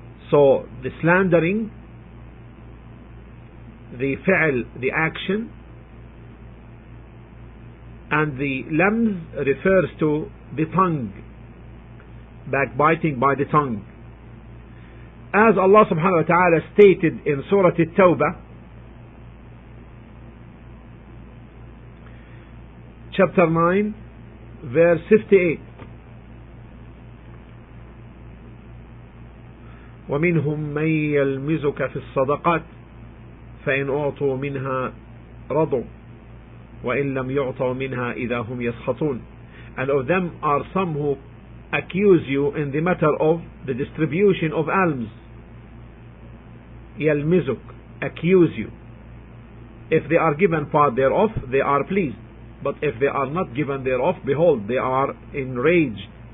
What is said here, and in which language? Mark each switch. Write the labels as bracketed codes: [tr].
[en] So the slandering, the fi'l, the action, and the lams refers to the tongue, backbiting by the tongue. As Allah subhanahu wa ta'ala stated in Surah Al-Tawbah, chapter 9, verse 58, [ar] ومنهم من يلمزك في الصدقات فإن أعطوا منها رضوا وإن لم يعطوا منها إذا هم يسخطون. [en] And of them are some who accuse you in the matter of the distribution of alms. يلمزك, accuse you. If they are given part thereof, they are pleased. But if they are not given thereof, behold, they are enraged.